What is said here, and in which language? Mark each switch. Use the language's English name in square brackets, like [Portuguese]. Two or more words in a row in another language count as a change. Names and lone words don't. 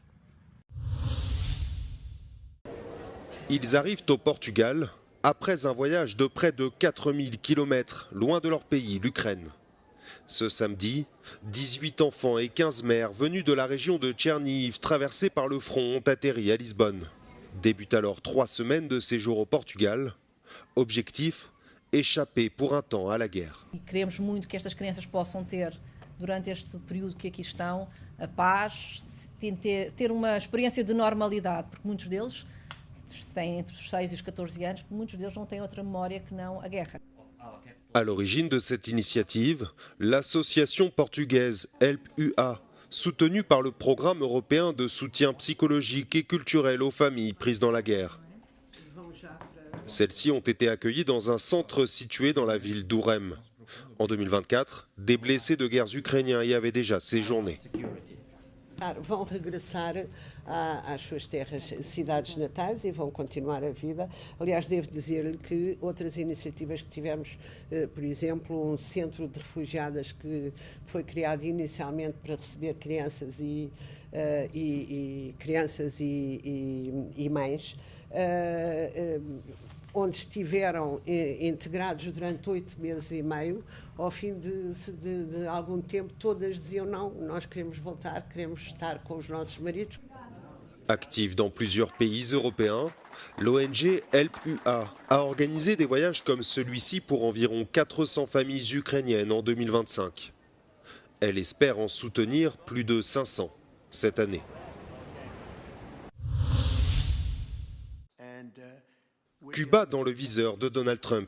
[French] Ils arrivent au Portugal après un voyage de près de 4000 km loin de leur pays, l'Ukraine. Ce samedi, 18 enfants et 15 mères venus de la région de Tchernihiv traversés par le front ont atterri à Lisbonne. Débutent alors 3 semaines de séjour au Portugal. Objectif, échapper pour un temps à la guerre. [Portuguese] Queremos muito que estas crianças possam ter, durante este período que aqui estão, a paz, ter uma experiência de normalidade, porque muitos deles têm entre os 6 e os 14 anos, muitos deles não têm outra memória que não a guerra. [French] À l'origine de cette initiative, l'association portugaise Help UA, soutenue par le programme européen de soutien psychologique et culturel aux familles prises dans la guerre. Celles-ci ont été accueillies dans un centre situé dans la ville d'Ourem. En 2024, des blessés de guerres ukrainiens y avaient déjà séjourné. [Portuguese] Vão regressar às suas terras, cidades natais e vão continuar a vida. Aliás, devo dizer-lhe que outras iniciativas que tivemos, por exemplo, um centro de refugiadas que foi criado inicialmente para receber crianças e mães, onde estiveram integrados durante 8 meses e meio, ao fim de algum tempo, todas diziam não, nós queremos voltar, queremos estar com os nossos maridos. [French] Active dans plusieurs pays européens, l'ONG Help UA a organisé des voyages comme celui-ci pour environ 400 familles ukrainiennes en 2025. Elle espère en soutenir plus de 500 cette année. Cuba dans le viseur de Donald Trump.